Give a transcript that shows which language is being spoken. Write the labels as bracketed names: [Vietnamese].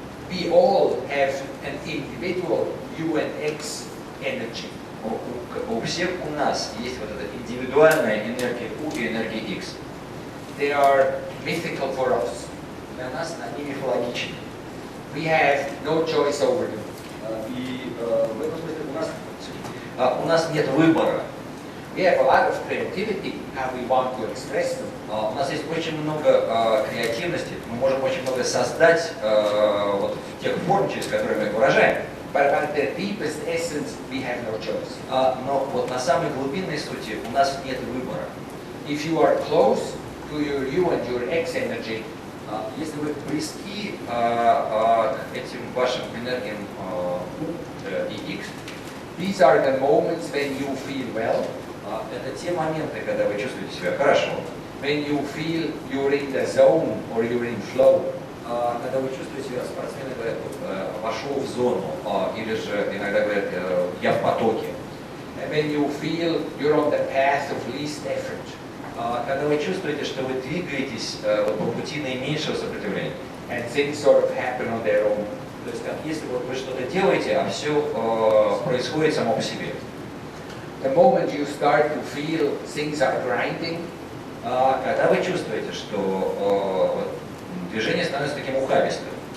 [English] We all have an individual U and X energy. [Russian] У всех у нас есть вот эта индивидуальная энергия У и энергия X. [English] They are mythical for us. [Russian] Для нас они мифологичны. [English] We have no choice over them. [Russian] И в этом смысле у нас нет выбора. [English] We have a lot of creativity how we want to express them. [Russian] У нас есть очень много креативности, мы можем очень много создать вот в тех форм, через которые мы их выражаем. [English] But about their deepest essence, we have no choice. [Russian] Но вот на самой глубинной сути у нас нет выбора. [English] If you are close to your U and your X energy, [Russian] Если вы близки к этим вашим энергиям U и X, [English] these are the moments when you feel well, [Russian] это те моменты, когда вы чувствуете себя хорошо, [English] when you feel you're in the zone or you're in flow. [Russian] когда вы чувствуете себя, спортсмены говорят, вошел в зону, или же иногда говорят, я в потоке. [English] And when you feel you're on the path of least effort. [Russian] Когда вы чувствуете, что вы двигаетесь вот по пути наименьшего сопротивления. [English] And things sort of happen on their own. [Russian] То есть, как если вот вы что-то делаете, а все происходит само по себе. [English] The moment you start to feel things are grinding, [Russian] когда вы чувствуете, что движение становится таким ухабистым,